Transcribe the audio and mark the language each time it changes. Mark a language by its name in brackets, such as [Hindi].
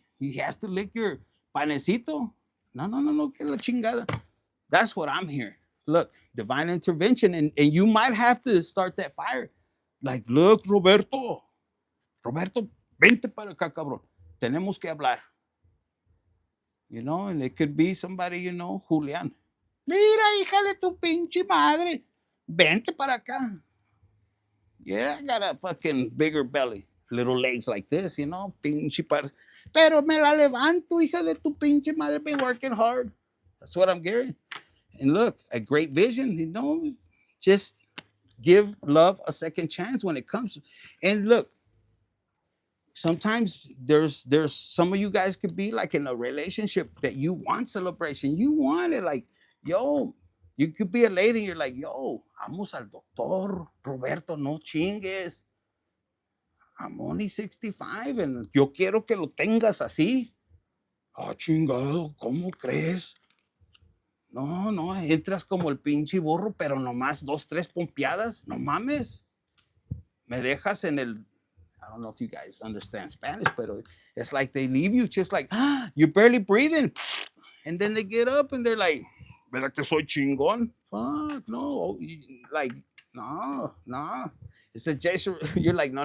[English] He has to lick your panecito. [Spanish] No, que la chingada. [English] That's what I'm hearing. Look, divine intervention, and you might have to start that fire. Like, look, Roberto, [Spanish] vente para acá, cabrón. tenemos que hablar. [English] You know, and it could be somebody, you know, Julián. [Spanish] Mira, hija de tu pinche madre. Vente para acá. [English] Yeah, I got a fucking bigger belly. Little legs like this, you know, [Spanish] pinche par. Pero me la levanto, hija de tu pinche madre. [English] Been working hard. That's what I'm getting. And look, a great vision, you know, just give love a second chance when it comes. And look, sometimes there's some of you guys could be like in a relationship that you want celebration. You want it like, yo, you could be a lady and you're like, yo, [Spanish] vamos al doctor, Roberto, no chingues. [English] I'm only 65 and [Spanish] yo quiero que lo tengas así. Ah, chingado, ¿cómo crees? No, no, entras como el pinche burro, pero nomás 2, 3 pompeadas. No mames. Me dejas en el, [English] I don't know if you guys understand Spanish, but it's like they leave you just like, ah, you're barely breathing. And then they get up and they're like, [Spanish] ¿verdad que soy chingón? [English] Fuck, no. Like, no. It's a Jason. You're like, no.